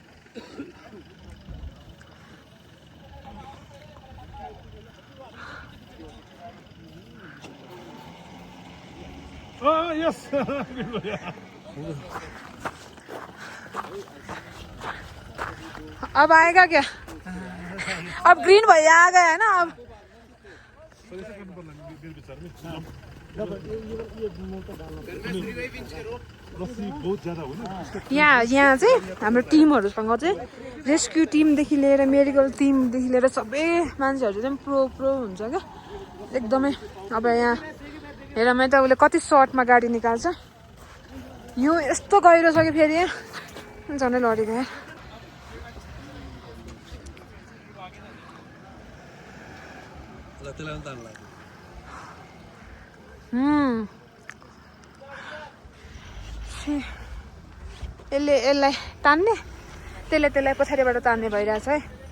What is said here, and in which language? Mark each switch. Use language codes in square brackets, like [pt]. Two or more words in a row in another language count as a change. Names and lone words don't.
[en] यस [hi] अब आएगा क्या अब ग्रीन भैया आ गया है ना अब [ne] यहाँ चाहिँ हाम्रो टिमहरूसँग चाहिँ रेस्क्यु टिमदेखि लिएर मेडिकल टिमदेखि लिएर सबै मान्छेहरू चाहिँ प्रो हुन्छ क्या एकदमै अब यहाँ हेर मैले त उसले कति सर्टमा गाडी निकाल्छ यो यस्तो गहिरो छ कि फेरि यहाँ झनै लडेको यहाँ यसलाई तान्ने त्यसलाई पछाडिबाट तान्ने भइरहेछ है